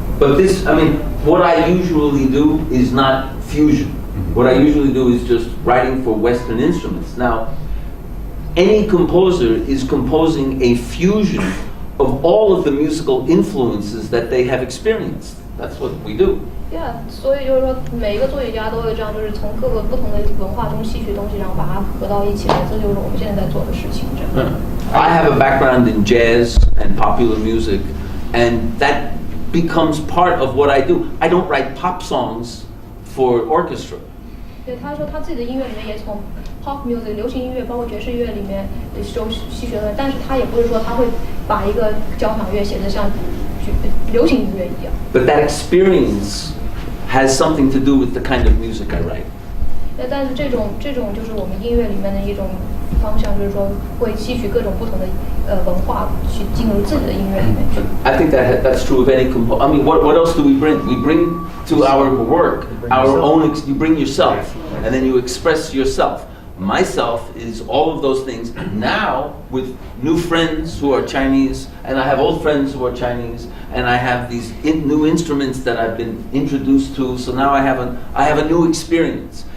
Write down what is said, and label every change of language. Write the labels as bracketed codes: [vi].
[en] But what I usually do is not fusion. What I usually do is just writing for Western instruments. Now, any composer is composing a fusion of all of the musical influences that they have experienced. That's what we do. [zh] Yeah, 所以就是说，每一个作曲家都会这样，就是从各个不同的文化中吸取东西，然后把它合到一起来。这就是我们现在在做的事情。 [en] I have a background in jazz and popular music, and that becomes part of what I do. I don't write pop songs for orchestra. [zh] 对，他说他自己的音乐里面也从 pop music 流行音乐，包括爵士乐里面收吸取的，但是他也不是说他会把一个交响乐写得像流行音乐一样。 [en] But that experience has something to do with the kind of music I write. [zh] 但是这种就是我们音乐里面的一种方向，就是说会吸取各种不同的文化去进入自己的音乐里面去。 [en] I think that's true of any composer. What else do we bring? We bring to our work our own. You bring yourself, and then you express yourself. myself is all of those things. Now, with new friends who are Chinese, and I have old friends who are Chinese, and I have these new instruments that I've been introduced to, so now I have a new experience.